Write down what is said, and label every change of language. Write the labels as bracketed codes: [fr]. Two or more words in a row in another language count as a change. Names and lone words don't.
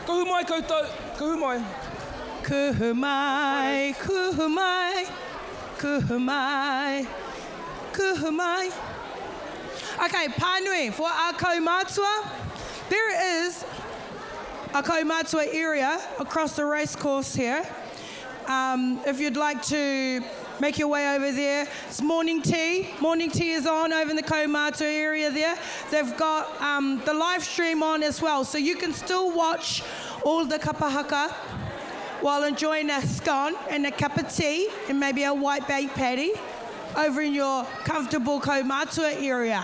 [mi] mai koutou, kuhu mai. Kuhu mai, kuhu mai, kuhu mai, kuhu mai. [en] Okay, pānui, for our kaumātua, there is a kaumātua area across the race course here. If you'd like to make your way over there, it's morning tea. Morning tea is on over in the kaumātua area there. They've got the live stream on as well, so you can still watch all the kapahaka while enjoying a scone and a cup of tea and maybe a white baked patty over in your comfortable kaumātua area.